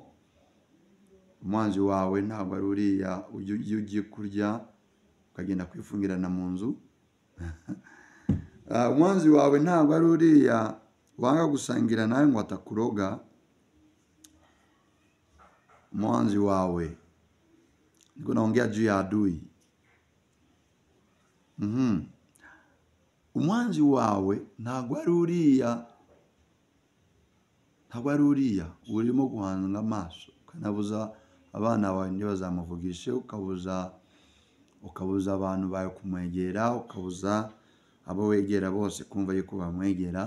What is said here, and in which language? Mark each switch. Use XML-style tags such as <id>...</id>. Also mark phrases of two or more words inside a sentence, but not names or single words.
<rw>Umwanzi wawe ntabwo ari uriya iyo ugiye kurya ukagenda kwifungirana mu nzu. Umwanzi wawe ntabwo ari uriya wanga gusangira nawe ngo atakuroga. Umwanzi wawe,</rw> <sw>niko naongea juu ya adui.</sw> <rw>Umwanzi wawe ntabwo ari uriya urimo guhanga amaso, ukanabuza abana bawe ntibazamuvugishe, ukabuza abantu bawe kumwegera, ukabuza abo wegera bose kumva yuko bamwegera.</rw>